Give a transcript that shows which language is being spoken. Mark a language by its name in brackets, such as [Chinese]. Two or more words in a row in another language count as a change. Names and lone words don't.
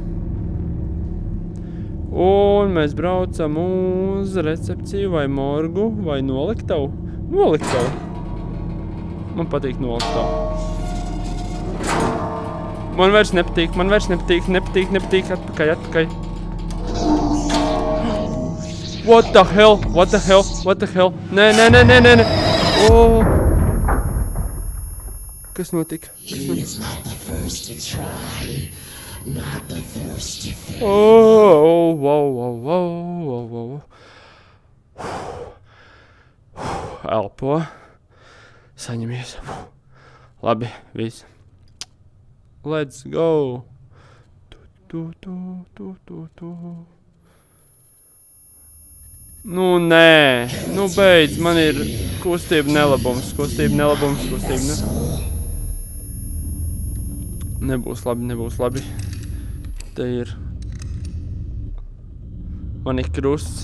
[Latvian] Un mēs braucam uz recepciju vai morgu vai noliktavu. Noliktavu. Man patīk noliktavu. Man vairs nepatīk. Atpakaļ. [English] What the hell? [Latvian] Nē. Kas notika? Wow. Elpo. Saņemies. Labi, viss. [English] Let's go. [Latvian] Nē. Beidz. Man ir kustība nelabums. Nebūs labi. Te ir. Man ir krusts.